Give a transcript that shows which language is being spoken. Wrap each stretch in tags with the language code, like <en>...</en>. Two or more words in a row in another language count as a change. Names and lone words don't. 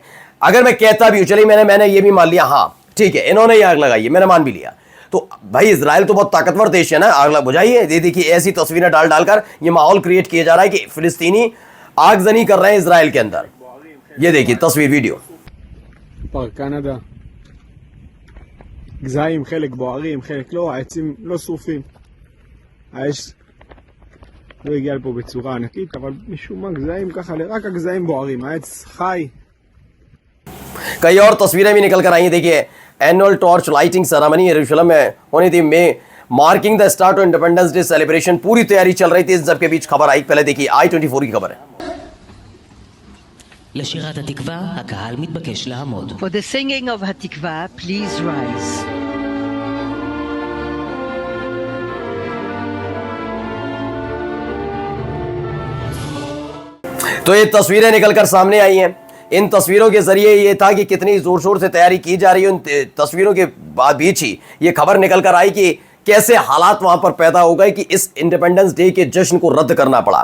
<hi>अगर मैं कहता भी हूं, चलिए मैंने ये भी मान लिया, हाँ ठीक है इन्होंने ही आग लगाई है, मैंने मान भी लिया, तो भाई इजराइल तो बहुत ताकतवर देश है ना, आग बुझाइए। ये देखिए ऐसी तस्वीरें डाल डालकर ये माहौल क्रिएट किया जा रहा है कि फिलिस्तीनी आगजनी कर रहे हैं इजराइल के अंदर। ये देखिए तस्वीर वीडियो।</hi> <he>פארק קנדה, גזעים, חלק בוערים, חלק לא, העצים לא שרופים. האש לא הגיע לפה בצורה ענקית, אבל משום מה גזעים ככה, רק הגזעים בוערים, העץ חי.</he> <hi>कई और तस्वीरें भी निकल कर आई हैं। देखिए</hi> <en>annual torch lighting ceremony</en> <hi>यरूशलेम में होनी थी, में</hi> <en>marking the start of Independence Day celebration,</en> <hi>पूरी तैयारी चल रही थी। इस सब के बीच खबर आई, पहले देखिए i24 की खबर है।</hi> <he>לשירת התקווה, הקהל מתבקש לעמוד.</he> <en>For the singing of Hatikva, please rise.</en> <hi>तो ये तस्वीरें निकलकर सामने आई हैं। इन तस्वीरों के जरिए ये था कि कितनी जोर शोर से तैयारी की जा रही है। उन तस्वीरों के बीच ही ये खबर निकल कर आई कि कैसे हालात वहां पर पैदा हो गए कि इस</hi> <en>Independence Day</en> <hi>के जश्न को रद्द करना पड़ा।</hi>